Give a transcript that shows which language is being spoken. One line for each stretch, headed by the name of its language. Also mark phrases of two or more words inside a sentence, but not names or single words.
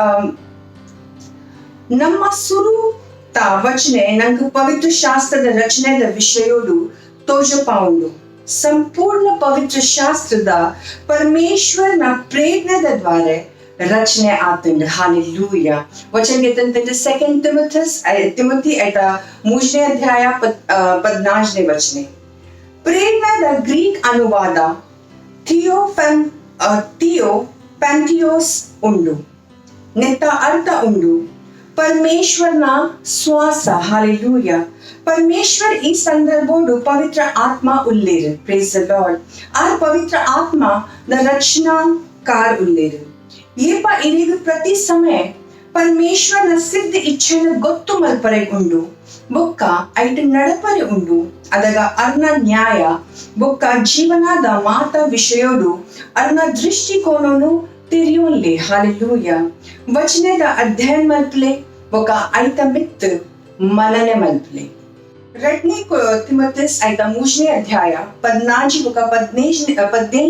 Tulu: ನಮ್ಮ ಸುರು ತಾ ವಚನೆ ನಂಗೆ ಪವಿತ್ರ ಶಾಸ್ತ್ರದ ರಚನೆದ ವಿಷಯೋಡು ತೋಜಪಾವುಂಡು ಸಂಪೂರ್ಣ ಪವಿತ್ರ ಶಾಸ್ತ್ರದ ಪರಮೇಶ್ವರನ ಪ್ರೇರಣದ ದ್ವಾರ ರಚನೆ ಆತಂಡು ಹಾಲೆಲೂಯಾ ವಚನ ತಂತಂದು 2 ತಿಮೋಥಿ ಐತ 3ನೇ ಅಧ್ಯಾಯ 14ನೇ ವಚನೆ ಪ್ರೇರಣದ ಗ್ರೀಕ್ ಅನುವಾದ ಥಿಯೋ ಪ್ಯಾಂಟಿಯೋಸ್ ಉಂಡು ನೆತ್ತ ಅರ್ಥ ಉಂಡು ಪರಮೇಶ್ವರನ ಶ್ವಾಸ ಹಾಲೆಲೂಯಾ ಪರಮೇಶ್ವರ್ ಈ ಸಂದರ್ಭೋಡು ಪವಿತ್ರ ಆತ್ಮ ಉಳ್ಳೇರು
English: praise the Lord
Tulu: ಆ ಪವಿತ್ರ ಆತ್ಮ ದ ರಚನಾಕಾರ ಉಳ್ಳೇರು ಏಪ ಇರಿಗು ಪ್ರತಿ ಸಮಯ ಪರಮೇಶ್ವರನ ಸಿದ್ಧ ಇಚ್ಛೆನ ಗೊತ್ತು ಮಲ್ಪರೆ ಉಂಡು ಬೊಕ್ಕ ಐಟ ನಡಪರೆ ಉಂಡು ಅದಗ ಅರ್ನ ನ್ಯಾಯ ಬೊಕ್ಕ ಜೀವನದ ಮಾತ ವಿಷಯೋಡು ಅರ್ನ ದೃಷ್ಟಿಕೋನನು ತೆರೆಯೋನ್ಲೆ ಹಾಲೆಲೂಯಾ ವಚನದ ಅಧ್ಯಯನ ಮಲ್ಪಲೆ ಬೊಕ್ಕ ಐತ ಮಿತ್ ಮನನೆ ಮಲ್ಪಲೆ 2ನೇ ತಿಮೋಥೆಸ್ ಐತ 3ನೇ ಅಧ್ಯಾಯ 14 ಬೊಕ್ಕ 17ನೇ